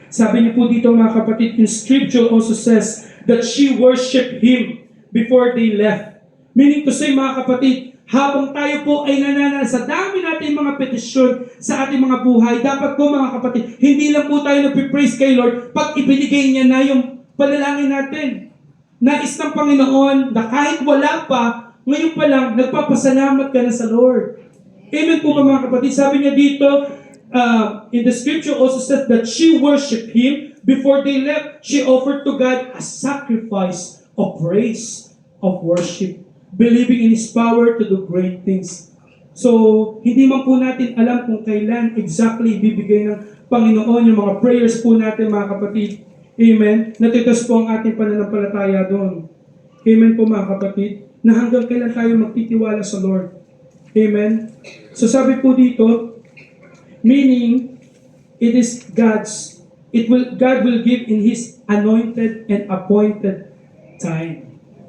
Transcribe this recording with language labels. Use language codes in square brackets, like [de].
[tl] Sabi niyo po dito mga kapatid, [en] in scripture also says that she worshiped Him before they left. Meaning to say [tl] mga kapatid, habang tayo po ay sa dami natin mga petisyon sa ating mga buhay, dapat po mga kapatid, hindi lang po tayo nagpipraise kay Lord pag ibinigay niya na yung panalangin natin. Nais ng Panginoon na kahit wala pa, ngayon pa lang, nagpapasalamat ka na sa Lord. Amen po ba mga kapatid? Sabi niya dito, [en] in the scripture also says that she worshiped Him. Before they left, she offered to God a sacrifice of praise, of worship, believing in His power to do great things. [tl] So, hindi man po natin alam kung kailan exactly bibigay ng Panginoon yung mga prayers po natin mga kapatid. Amen? Natitas po ang ating pananampalataya doon. Amen po mga kapatid, na hanggang kailan tayo magtitiwala sa Lord. Amen? So sabi po dito, [en] meaning, it is God will give in His anointed and appointed time.